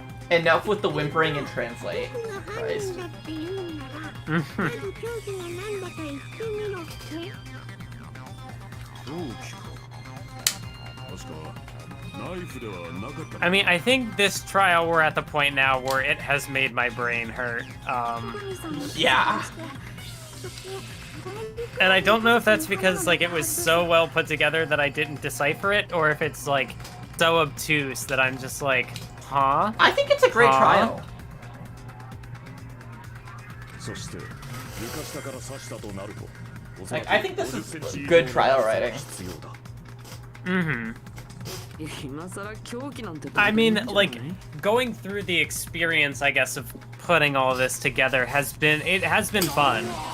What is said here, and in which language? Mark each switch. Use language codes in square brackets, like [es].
[en] Enough with the whimpering and translate. [ja] 僕が犯 [en] Christ. [ja] 人だって言うんならまず凶器が何だか言ってみろって。凶器か。確かナイフではなかった。 [en] I mean, I think this trial we're at the point now where it has made my brain hurt. Yeah. And I don't know if that's because like it was so well put together that I didn't decipher it, or if it's like so obtuse that I'm just like, huh? I think it's a great trial. [ja] そして床下から刺したとなると。 [en] Like, I think this is good trial writing. Mm-hmm. [ja] 今更狂気なんて [en] I mean, like, going through the experience, I guess, of putting all this together has been fun.